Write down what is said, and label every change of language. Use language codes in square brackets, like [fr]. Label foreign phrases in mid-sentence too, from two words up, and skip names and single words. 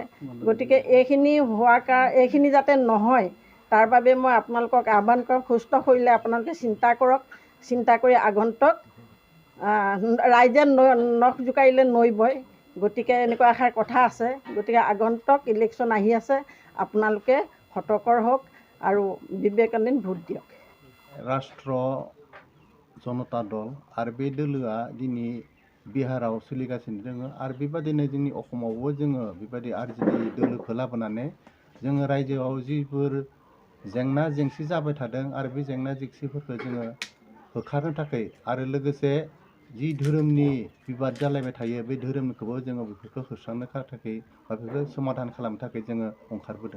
[as] গতিকে এইখিনি যাতে নহয় তাৰ বাবে মই আপোনালোকক আহ্বান কৰোঁ, সুস্থ শৰীৰে আপোনালোকে চিন্তা কৰক। চিন্তা কৰি আগন্তুক ৰাইজে নখ জোকাৰিলে নৈ বয়। গতিকে এনেকুৱা এষাৰ কথা আছে। গতিকে আগন্তুক ইলেকশ্যন আহি আছে, আপোনালোকে সতৰ্ক হওক আৰু বিবেকাধীন ভোট দিয়ক। [brx] राष्ट्र जनता दल आरो बे दोलोआ दिनै बिहाराव सोलिगासिनो दङ आरो बेबादिनो जोंनि असमावबो जोङो बेबायदि आरजेडि दोलोखौ लाबोनानै जोङो रायजोआव जिफोर जेंना जेंसि जाबाय थादों आरो बे जेंना जेंसिफोरखौ जोङो होखारनो थाखाय आरो लोगोसे जि धोरोमनि बिबाद जालायबाय थायो बे धोरोमखौबो जोङो बेफोरखौ होस्रांनो थाखाय बा बेखौ समाधान खालामनो थाखाय जोङो ओंखारबोदों।